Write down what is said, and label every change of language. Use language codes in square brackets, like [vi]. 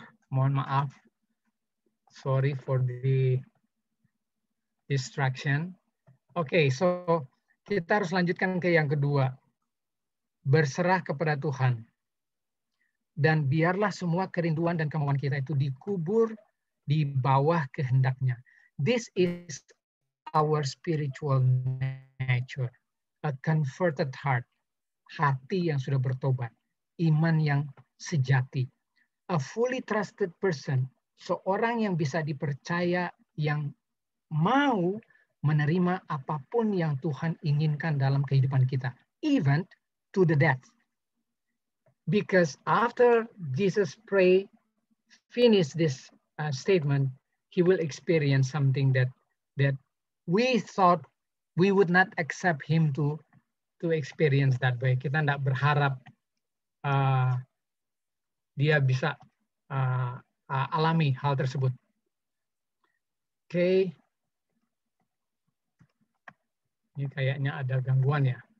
[id] Mohon maaf. [en] Sorry for the distraction. [id] Oke, so kita harus lanjutkan ke yang kedua. Berserah kepada Tuhan. Dan biarlah semua kerinduan dan kemauan kita itu dikubur di bawah kehendaknya. [en] This is our spiritual nature. A converted heart. [id] Hati yang sudah bertobat. Iman yang sejati. [en] A fully trusted person. [id] Seorang yang bisa dipercaya, yang mau menerima apapun yang Tuhan inginkan dalam kehidupan kita. [en] Even to the death. Because after Jesus finish this statement, he will experience something that we thought we would not accept him to experience that way. [id] Kita tidak berharap dia bisa alami hal tersebut. Oke. Ini kayaknya ada gangguan ya.